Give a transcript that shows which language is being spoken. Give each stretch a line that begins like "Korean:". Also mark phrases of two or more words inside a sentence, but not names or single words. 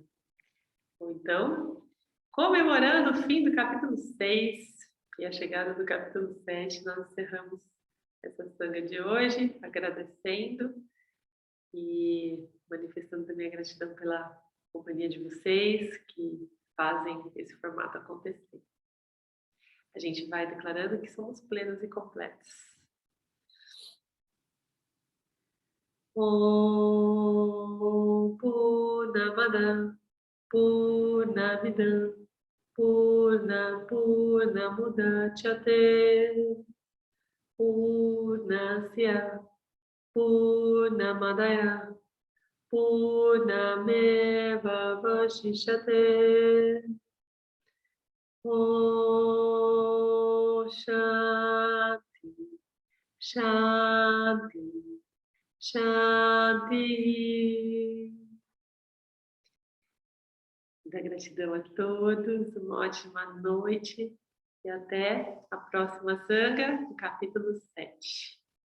Portuguese: Ou então, comemorando o fim do capítulo 6 e a chegada do capítulo 7, nós encerramos essa saga de hoje, agradecendo e manifestando também a gratidão pela companhia de vocês que fazem esse formato acontecer. A gente vai declarando que somos plenos e completos.
Sanskrit: ॐ पूर्णमद पूर्णमिदं पूर्णमुदच्यते पूर्णस्य पूर्णमादाय पूर्णमेव वशिष्यते. ॐ शान्ति शान्ति शान्ति.
Portuguese: Muita gratidão a todos, uma ótima noite e até a próxima sanga, no capítulo 7.